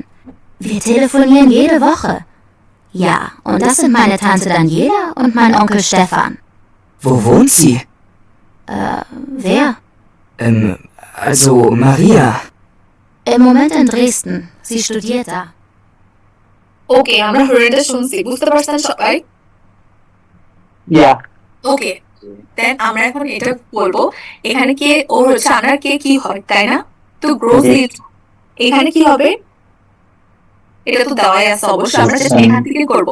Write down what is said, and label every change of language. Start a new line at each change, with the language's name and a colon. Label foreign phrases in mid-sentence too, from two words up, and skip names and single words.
German: Wir telefonieren jede Woche. Ja, und das sind meine Tante Daniela und mein Onkel Stefan. Wo wohnt sie? Wer? Also Maria. Im Moment in Dresden. Sie studiert da.
Bangla: ওকে, আমরা হরিণটা শুনছি, বুঝতে পারছেন সবাই?
English: Yeah.
Bangla: ওকে, দেন আমরা এখন এটা বলবো, এখানে কে ওর হচ্ছে আনার কে কি হয়, তাই না? তো গ্রোসলি এখানে কি হবে? এটা তো দেওয়াই আছে অবশ্যই, আমরা জাস্ট এখান থেকে করব।